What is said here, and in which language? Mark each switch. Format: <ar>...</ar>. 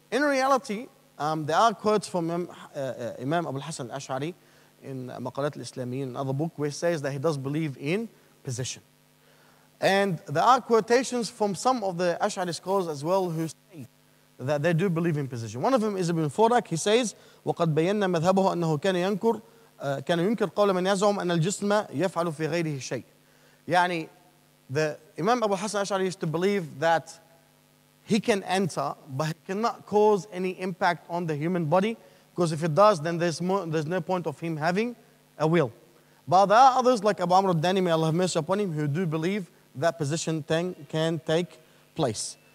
<en>In reality, there are quotes from Imam Abu al-Hasan al-Ash'ari in Maqalat al-Islamiyyin, another book, where he says that he does believe in possession. And there are quotations from some of the Ash'ari scholars as well who say that they do believe in possession. One of them is Ibn Furak. He says,</en> <ar>وَقَدْ بَيَّنَّا مَذْهَبَهُ أَنَّهُ كَانَ يُنكر قَوْلَ مَنْ يَزْعُمُ أَنَّ الْجِسْمَ يَفْعَلُ فِي غَيْرِهِ شَيْءٍ.</ar> <en>يعني the Imam Abu Hassan Ash'ari used to believe that he can enter, but he cannot cause any impact on the human body, because if it does, then there's no point of him having a will. But there are others like Abu Amr al-Dani, may Allah have mercy upon him, who do believe that possession thing can take place.</en>